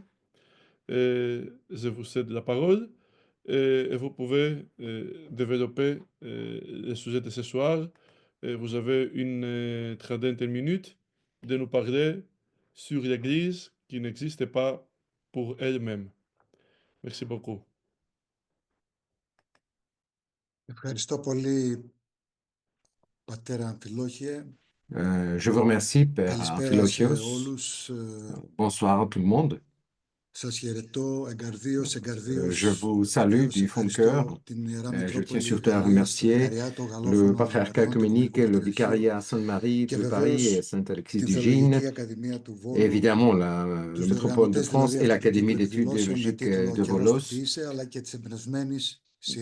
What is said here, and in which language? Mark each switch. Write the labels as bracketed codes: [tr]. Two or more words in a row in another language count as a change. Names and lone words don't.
[fr] Je vous cède la parole et vous pouvez développer le sujet de ce soir. Vous avez une trentaine de minutes de nous parler sur l'Église qui n'existe pas pour elle-même. Merci beaucoup. [el] Ευχαριστώ πολύ, πατέρα Αμφιλόχιε. [fr] Je vous remercie, Père [el] Καλησπέρα σε [fr] Amphilochios. [el] όλους. [fr] Bonsoir à tout le monde. [el] Σας χαιρετώ εγκαρδίως, [fr] Je [el] εγκαρδίως. [fr] vous salue [el] Βεβαίως [fr] du fond de cœur. [el] ευχαριστώ την Ιερά [fr] Je tiens [el] Μητρόπολη [fr] surtout à [el] Γαλλίας, το [fr] remercier [el] Vicariάτο [fr] le [el] Γαλλόφωνο [fr] patriarcat [el] Ελλαδών, το [fr] œcuménique, [el] Οικουμενικό [fr] le [el] Πατριαρχείο [fr] vicariat Sainte-Marie [el] και [fr] de Paris et [el] βεβαίως [fr] Sainte-Alexis [el] την [fr] du Gine, [el] Θεολογική Ακαδημία του [fr] et [el] Βόλου, [fr] évidemment la [el] τους [fr] métropole de [el] διοργανωτές [fr] France [el] δηλαδή [fr] et [el] αυτού του [fr] l'Académie [el] κύκλου [fr] d'études [el] εκδηλώσεων με [fr] théologiques [el] τίτλο [fr] de [el] «Καιρός του [fr] Volos, [el] Ποιήσε», αλλά και της εμπνευσμένης